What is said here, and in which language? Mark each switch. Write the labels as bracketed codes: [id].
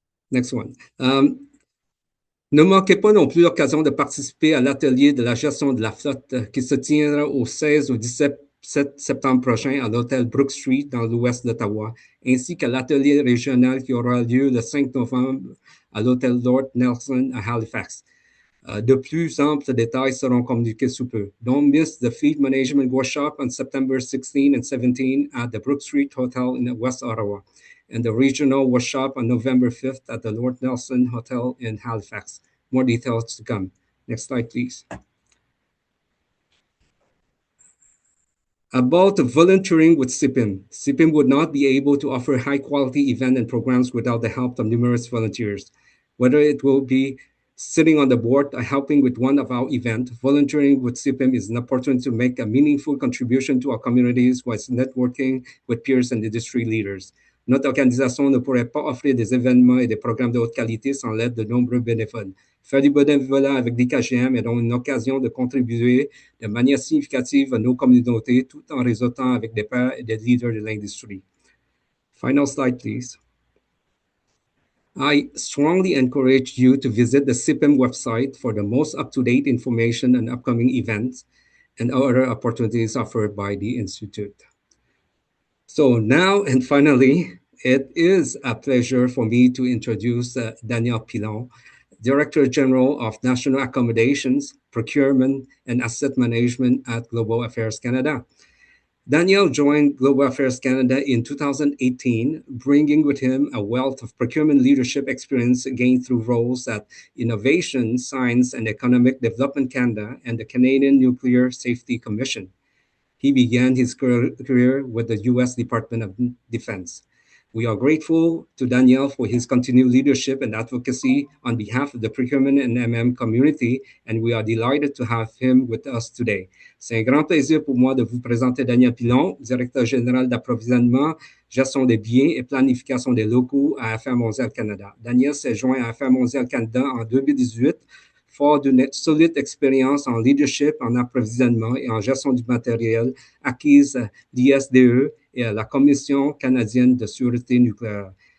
[en] Next one. [fr] Ne manquez pas non plus l'occasion de participer à l'atelier de la gestion de la flotte qui se tiendra au 16 au 17 septembre prochain à l'hôtel Brook Street dans l'ouest d'Ottawa, ainsi qu'à l'atelier régional qui aura lieu le 5 novembre à l'hôtel Lord Nelson à Halifax. De plus amples détails seront communiqués sous peu. [en] Don't miss the Fleet Management Workshop on September 16 and 17 at the Brook Street Hotel in West Ottawa, and the regional workshop on November 5th at the Lord Nelson Hotel in Halifax. More details to come. Next slide, please. About volunteering with CIPIM. CIPIM would not be able to offer high-quality events and programs without the help of numerous volunteers. Whether it will be sitting on the board or helping with one of our events, volunteering with CIPIM is an opportunity to make a meaningful contribution to our communities while networking with peers and industry leaders. [fr] Notre organisation ne pourrait pas offrir des événements et des programmes de haute qualité sans l'aide de nombreux bénévoles. Faire du bénévolat avec l'IKGM est donc une occasion de contribuer de manière significative à nos communautés tout en réseautant avec des pairs et des leaders de l'industrie. [en] Final slide, please. I strongly encourage you to visit the CIPIM website for the most up-to-date information on upcoming events and other opportunities offered by the Institute. So now and finally, it is a pleasure for me to introduce Daniel Pilon, Director General of National Accommodations, Procurement, and Asset Management at Global Affairs Canada. Daniel joined Global Affairs Canada in 2018, bringing with him a wealth of procurement leadership experience gained through roles at Innovation, Science, and Economic Development Canada and the Canadian Nuclear Safety Commission. He began his career with the U.S. Department of Defense. We are grateful to Daniel for his continued leadership and advocacy on behalf of the procurement and MM community, and we are delighted to have him with us today. [fr] C'est un grand plaisir pour moi de vous présenter Daniel Pilon, directeur général d'approvisionnement, gestion des biens et planification des locaux à Affaires mondiales Canada. Daniel s'est joint à Affaires mondiales Canada en 2018, fort d'une solide expérience en leadership, en approvisionnement et en gestion du matériel acquise à l'ISDE et à la Commission canadienne de sûreté nucléaire.